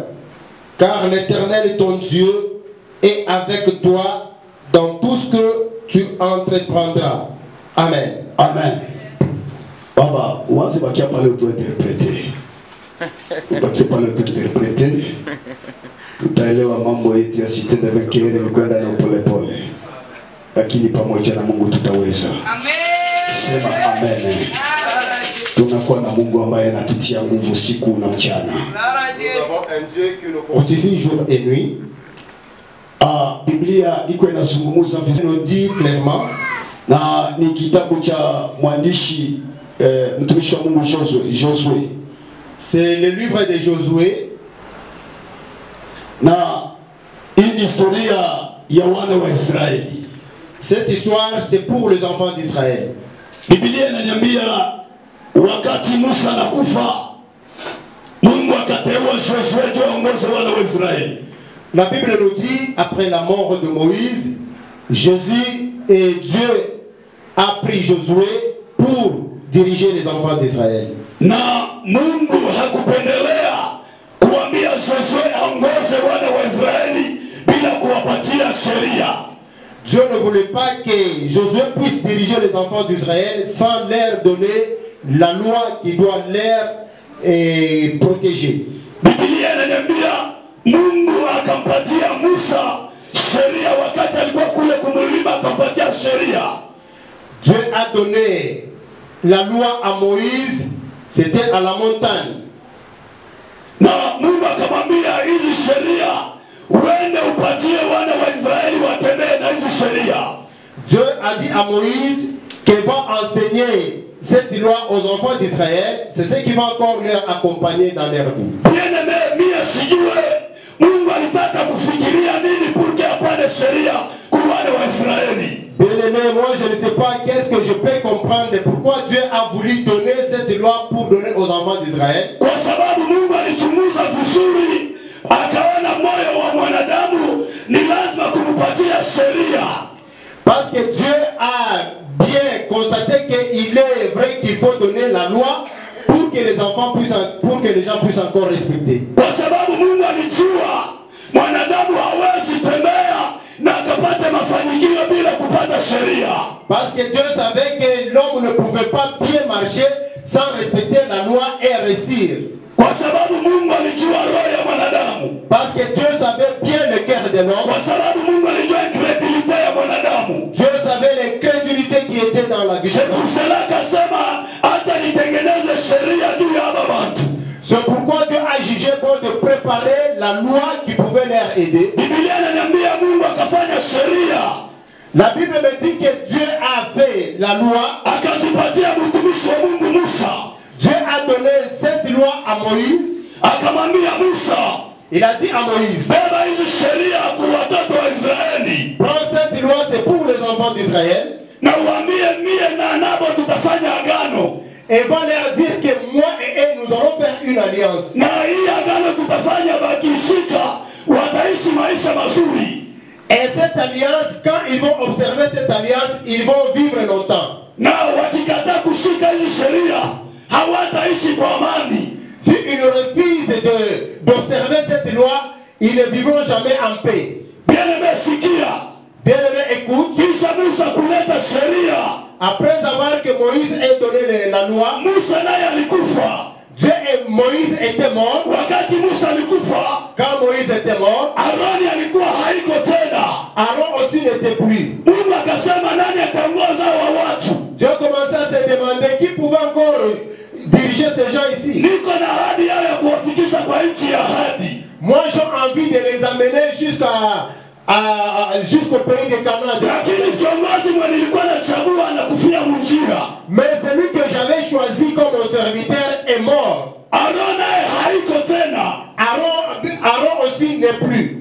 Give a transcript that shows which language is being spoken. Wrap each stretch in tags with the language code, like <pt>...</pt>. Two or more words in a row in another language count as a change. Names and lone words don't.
<fr>Car l'Éternel ton Dieu est avec toi dans tout ce que tu entreprendras. Amen. Amen. Baba, où est-ce que tu as parlé d'auto-interpréter? Tu parles d'auto-interpréter.</fr> <sw>Utaelewa mambo yetu yasitende vekere kwenda na pole pole, lakini pamoja na Mungu tutaweza. Amen. Sema amen. Tunakuwa na Mungu ambaye anatutia nguvu siku na mchana.</sw> <fr>Nous avons un Dieu qui nous fortifie jour et nuit.</fr> <sw>Biblia iko inazungumza</sw> <fr>nous dit clairement,</fr> <sw>na ni kitabu cha mwandishi mtumishi wa Mungu Josué.</sw> <fr>C'est le livre de Josué.</fr> <sw>Na hii historia ya wana wa Israeli.</sw> <fr>Cette histoire c'est pour les enfants d'Israël.</fr> <sw>Biblia inaniambia wakati Musa anakufa, Mungu akateua Josué aongoze wana wa Israeli.</sw> <fr>La Bible nous dit, après la mort de Moïse, Jésus et Dieu a pris Josué pour diriger les enfants d'Israël.</fr> <sw>Na Mungu hakupendelea kuambia Josué aongoze wana wa Israeli bila kuwapatia sheria.</sw> <fr>Dieu ne voulait pas que Josué puisse diriger les enfants d'Israël sans leur donner la loi qui doit leur protéger.</fr> <sw>Biblia inaniambia Mungu akampatia Musa sheria wakati alikuwa kule kumulima, akampatia sheria.</sw> <fr>Dieu a donné la loi à Moïse, c'était à la montagne.</fr> <sw>Na Mungu akamwambia hizi sheria uende upatie wana wa Israeli watembee na hizi sheria.</sw> <fr>Dieu a dit à Moïse qu'il va enseigner cette loi aux enfants d'Israël. C'est ce qui va encore leur accompagner dans leur vie. Bien-aimé,</fr> <sw>mie sijue Mungu alitaka kufikiria nini porque apane sheria kwa wana wa Israeli.</sw> <fr>Bien-aimé, moi je ne sais pas qu'est-ce que je peux comprendre pourquoi Dieu a voulu donner cette loi pour donner aux enfants d'Israël.</fr> <sw>Kwa sababu Mungu alichunguza vizuri, akaona moyo wa mwanadamu ni lazima kumpatia sheria.</sw> <fr>Parce que Dieu a bien constaté qu'il est vrai qu'il faut donner la loi pour que les enfants puissent, pour que les gens puissent encore respecter.</fr> <sw>Kwa sababu Mungu alijua mwanadamu hawezi tembea na akapata mafanikio bila kupata sheria.</sw> <fr>Parce que Dieu savait que l'homme ne pouvait pas bien marcher sans respecter la loi et réussir.</fr> <sw>Kwa sababu Mungu alijua roho ya mwanadamu.</sw> <fr>Parce que Dieu savait bien le cœur de l'homme.</fr> <sw>Kwa sababu Mungu alijua incrédulité ya mwanadamu.</sw> <fr>Dieu savait les crédulités qui étaient dans la vie. C'est pour cela</fr> <sw>akasema hata nitengeneze sheria juu ya bantu.</sw> <fr>C'est pourquoi Dieu a jugé bon de préparer la loi qui pouvait leur aider.</fr> <sw>Biblia inaniambia Mungu akafanya sheria.</sw> <fr>La Bible me dit que Dieu a fait la loi.</fr> <sw>Akazipatia mtumishi wa Mungu Musa.</sw> <fr>Dieu a donné cette loi à Moïse.</fr> <sw>Akamwambia Musa,</sw> <fr>il a dit à Moïse,</fr> <sw>beba hizi sheria kwa watoto wa Israeli.</sw> <fr>Prends cette loi, c'est pour les enfants d'Israël.</fr> <sw>Na uambie mie na nabo tutafanya agano.</sw> <fr>Et va leur dire que moi et eux, nous allons faire une alliance.</fr> <sw>Na hii agano tutafanya bakishika, wataishi maisha mazuri.</sw> <fr>Et cette alliance, quand ils vont observer cette alliance, ils vont vivre longtemps.</fr> <sw>Na wakikataa kushika hizi sheria, hawataishi kwa amani.</sw> <fr>S'ils refusent d'observer cette loi, ils ne vivront jamais en paix.</fr> <sw>Bien-aimé, sikia.</sw> <fr>Bien-aimé, écoute.</fr> <sw>Kisha Musa kuleta sheria.</sw> <fr>Après avoir que Moïse ait donné la loi,</fr> <sw>Musa naye alikufa.</sw> <fr>Dieu et Moïse étaient morts.</fr> <sw>Wakati Musa alikufa,</sw> <fr>quand Moïse était mort,</fr> <sw>Aroni alikuwa haiko tena.</sw> <fr>Aaron aussi n'était plus.</fr> <sw>Mungu akasema nani ataongoza wa watu?</sw> <fr>Dieu commençait à se demander qui pouvait encore diriger ces gens ici.</fr> <sw>Niko na ahadi yao ya kuwafikisha kwa nchi ya ahadi.</sw> <fr>Moi j'ai envie de les amener jusqu'à jusqu'au pays de Canaan. Mais celui que j'avais choisi comme mon serviteur est mort. Aaron aussi n'est plus.</fr>